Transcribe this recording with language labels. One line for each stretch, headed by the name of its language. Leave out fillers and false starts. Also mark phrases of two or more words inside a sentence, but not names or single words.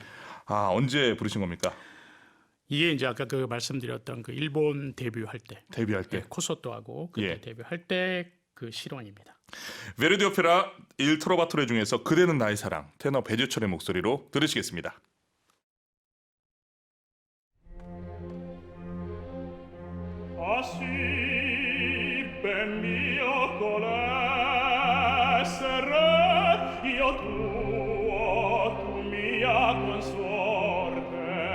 Korean: 아, 언제 부르신 겁니까? 이게 이제 아까 그 말씀드렸던 그 일본 데뷔할 때, 데뷔할 때. 코소토하고 그때 예. 데뷔할 때 그 실황입니다. 베르디 오페라 일 트로바토레 중에서 그대는 나의 사랑. 테너 배재철의 목소리로 들으시겠습니다.
Italian: Ah sì, ben mio col essere io tuo, tu mia consorte,